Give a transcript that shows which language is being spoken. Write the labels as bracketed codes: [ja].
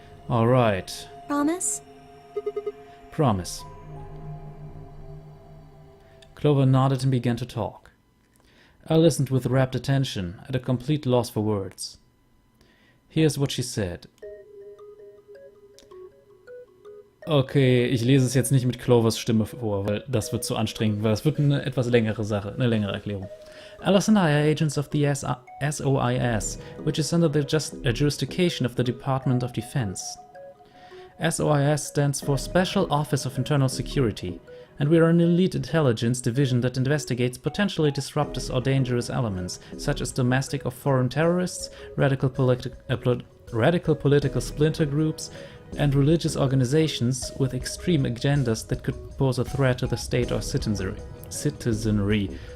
[en] All right. Promise? Promise. Clover nodded and began to talk. I listened with rapt attention, at a complete loss for words. Here's what she said. [de] Okay, ich lese es jetzt nicht mit Clovers Stimme vor, weil das wird zu anstrengend, weil das wird eine etwas längere Sache, eine längere Erklärung. [en] Alice and I are agents of the SOIS, which is under the jurisdiction of the Department of Defense. SOIS stands for Special Office of Internal Security, and we are an elite intelligence division that investigates potentially disruptive or dangerous elements, such as domestic or foreign terrorists, radical political splinter groups, and religious organizations with extreme agendas that could pose a threat to the state or citizenry.